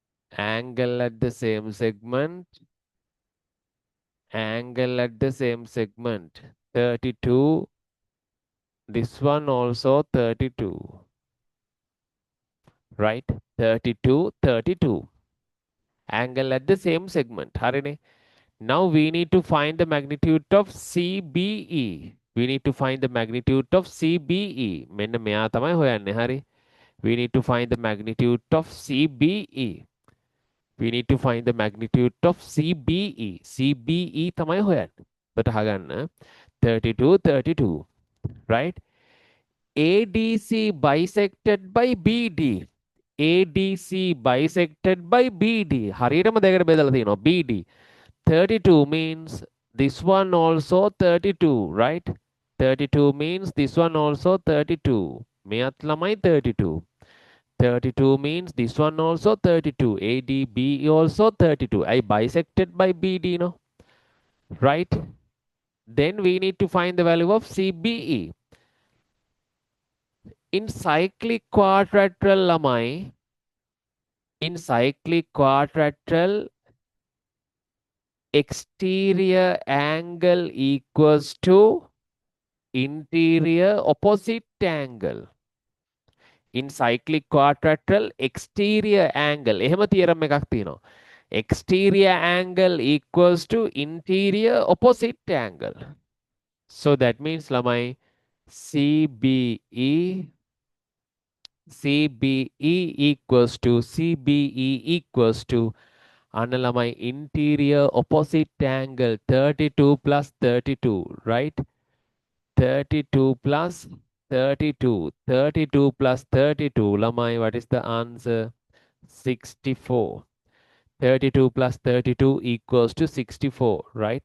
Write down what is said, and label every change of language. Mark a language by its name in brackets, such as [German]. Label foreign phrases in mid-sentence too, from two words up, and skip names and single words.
[English] angle at the same segment, angle at the same segment, 32, this one also 32, right? 32, 32, angle at the same segment. [Sinhala] හරිනේ. [English] Now we need to find the magnitude of CBE. We need to find the magnitude of CBE. [Sinhala] මෙන්න මෙයා තමයි හොයන්නේ. හරි. [English] We need to find the magnitude of CBE. We need to find the magnitude of CBE. [Sinhala] CBE තමයි හොයන්නේ. ඔබට අහගන්න 32, 32, right? [English] ADC bisected by BD. ADC bisected by BD. [Sinhala] හරියටම දෙකට බෙදලා තියෙනවා. [English] BD. 32 means this one also 32, right? 32 means this one also 32. [Sinhala] මෙයත් ළමයි 32. [English] 32 means this one also 32. ADB also 32. I bisected by BD, no? Right? Then we need to find the value of CBE. In cyclic quadrilateral lamai, in cyclic quadrilateral, exterior angle equals to interior opposite angle. In cyclic quadrilateral, exterior angle, [Sinhala] එහෙම theorem එකක් තියෙනවා. [English] Exterior angle equals to interior opposite angle. So that means lamai CBE equals to CBE equals to [Sinhala] අන්න ළමයි [English] interior opposite angle 32 plus 32, right? 32 plus 32, 32 plus 32, ළමයි, what is the answer? 64. 32 plus 32 equals to 64, right?